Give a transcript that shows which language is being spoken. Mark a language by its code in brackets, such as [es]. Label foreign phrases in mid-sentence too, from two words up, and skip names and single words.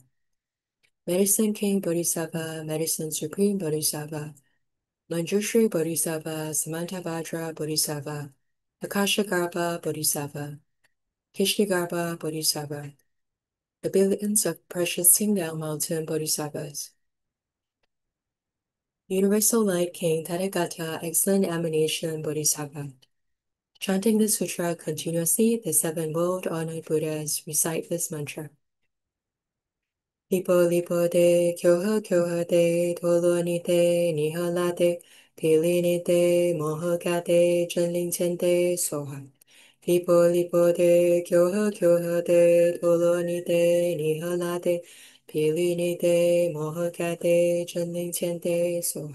[en] Medicine King Bodhisattva, Medicine Supreme Bodhisattva, Manjushri Bodhisattva, Samantabhadra Bodhisattva, Akashagarbha Bodhisattva, Kishtagarbha Bodhisattva, the billions of precious Tingdale Mountain Bodhisattvas. Universal Light King Tathagata, excellent emanation Bodhisattva. Chanting this sutra continuously, the seven world-honored Buddhas recite this mantra. [sa] Lipo lipo de, kyoha kyoha de, tolo ni de, nihala de, pili ni de, moha ga de, jenling chen de, soha. Lipo lipo de, kyoha kyoha de, tolo ni de, nihala de, pili ni de, moha ga de, jenling chen de, soha.